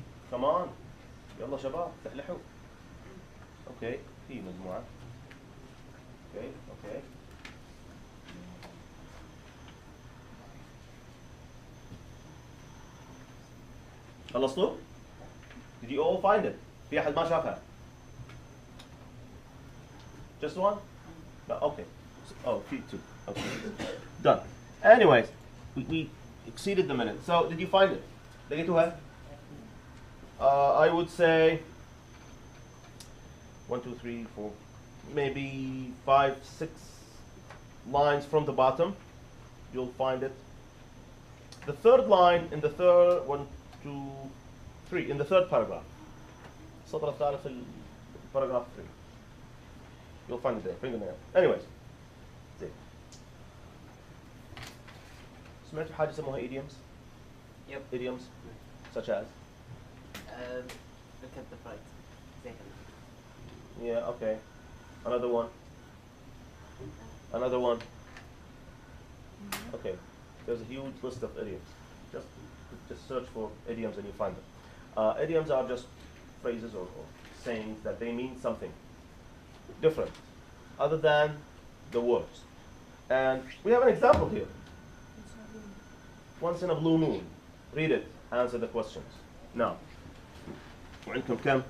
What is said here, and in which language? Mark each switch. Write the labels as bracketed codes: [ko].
[en] Come on. [ar] يلا شباب تحلحوا. [en] Okay. [ar] في مجموعة. [en] Okay. Okay. [ar] خلصتوا؟ [en] Did you all find it? [ar] في أحد ما شافها؟ [en] Just one? No, okay. Oh, [ar] في 2. [en] Okay. Done. Anyways, we exceeded the minute. So, did you find it? [ar] لقيتوها؟ [en] I would say 1, 2, 3, 4, maybe 5, 6 lines from the bottom. You'll find it. The third line in the third 1, 2, 3 in the third paragraph. [ar] السطر الثالث في paragraph 3. [en] You'll find it there. Fingernail. Anyways. [ar] زين. سمعتوا حاجة يسموها idioms? [en] Yep. Idioms such as? Look at the fight. Yeah, okay. Another one. Another one. Okay. There's a huge list of idioms. Just search for idioms and you find them. Idioms are just phrases or sayings that they mean something different other than the words. And we have an example here. once in a blue moon. Read it, answer the questions. Now, [ar] وعندكم كم?